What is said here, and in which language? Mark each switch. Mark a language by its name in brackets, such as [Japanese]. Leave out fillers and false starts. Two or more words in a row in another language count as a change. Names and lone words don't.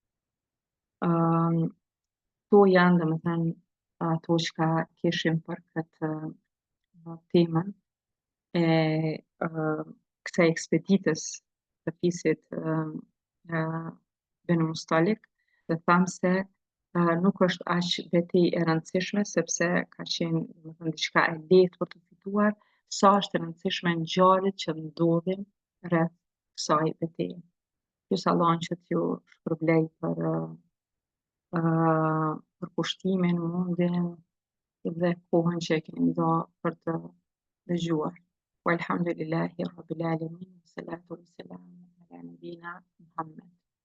[Albanian] Kto janë domethënë ato çka kishim për këtë temën e kësaj ekspeditës të fisit Benu Mustalik, dhe thamë se nuk është aq betejë e rëndësishme sepse ka qenë domethënë diçka e lehtë për të fituar, sa është e rëndësishme ngjarjet që ndodhin rreth kësaj beteje. Lutja Allahun që t'ju shpërblej për kushtimin, mundjen dhe kohën që e keni dhënë për të dëgjuar. [Arabic] والحمد لله رب العالمين الصلاة والسلام على نبينا محمد.